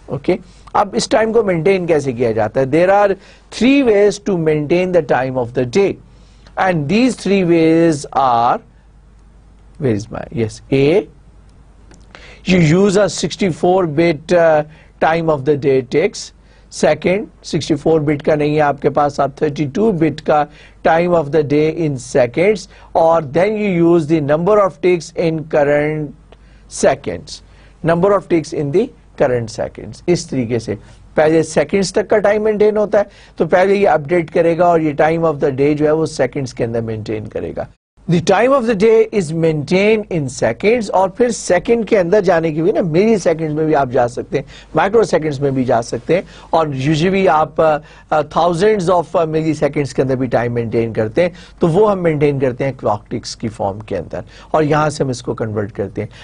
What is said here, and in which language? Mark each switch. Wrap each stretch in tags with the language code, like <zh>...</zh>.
<en>okay,</en> <hi>अब इस time को मेंटेन कैसे किया जाता है?</hi> <en>There are 3 ways to maintain the time of the day, and these 3 ways are, where is my, yes, a, you use a 64-bit time of the day ticks. Second,</en> <hi>64-bit का नहीं है आपके पास,</hi> <en>आप 32-bit का time of the day in seconds, और then you use the number of ticks in current seconds. Number of ticks in the current seconds.</en> <hi>इस तरीके से पहले सेकंड्स तक का टाइम मेंटेन होता है, तो पहले ये अपडेट करेगा और ये टाइम ऑफ द डे जो है वो सेकंड्स के अंदर मेंटेन करेगा.</hi> <en>The time of the day is maintained in seconds,</en> <hi>और फिर सेकंड के अंदर जाने के भी ना मिली सेकंड्स में भी आप जा सकते हैं, माइक्रो सेकंड्स में भी जा सकते हैं, और यूजुअली आप थाउजेंड्स ऑफ मिली सेकंड्स के अंदर भी टाइम मेंटेन करते हैं, तो वो हम मेंटेन करते हैं क्लॉक टिक्स की फॉर्म के अंदर, और यहां से हम इसको कन्वर्ट करते हैं.</hi>